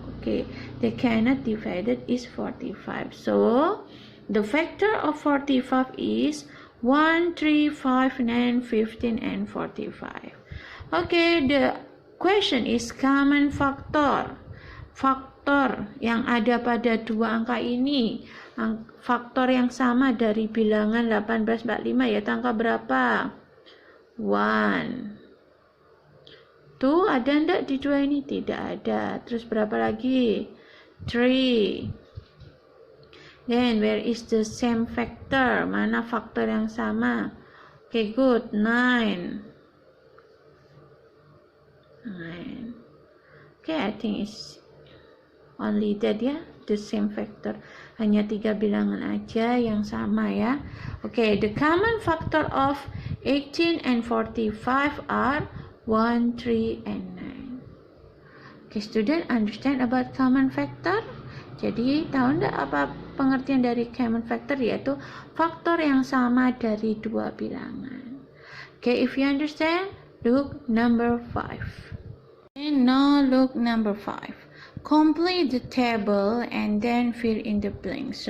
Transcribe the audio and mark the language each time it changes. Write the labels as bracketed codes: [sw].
[en] Okay, the cannot divided is 45. So, the factor of 45 is 1, 3, 5, 9, 15, and 45. Okay, the question is common factor. [id] Faktor yang ada pada dua angka ini. Faktor yang sama dari bilangan 1845 yaitu angka berapa? 1. 2 ada enggak di dua ini? Tidak ada. Terus berapa lagi? 3. [en] Then where is the same factor? [id] Mana faktor yang sama? [en] Okay, good. 9. Okay, I think it's only that ya, the same factor. [id] Hanya 3 bilangan aja yang sama ya. [en] Okay, the common factor of 18 and 45 are 1, 3, and 9. Okay, student, understand about common factor? [id] Jadi, tahu enggak apa pengertian dari common factor? Yaitu faktor yang sama dari dua bilangan. [en] Okay, if you understand, look number 5. And now look number 5. Complete the table and then fill in the blanks.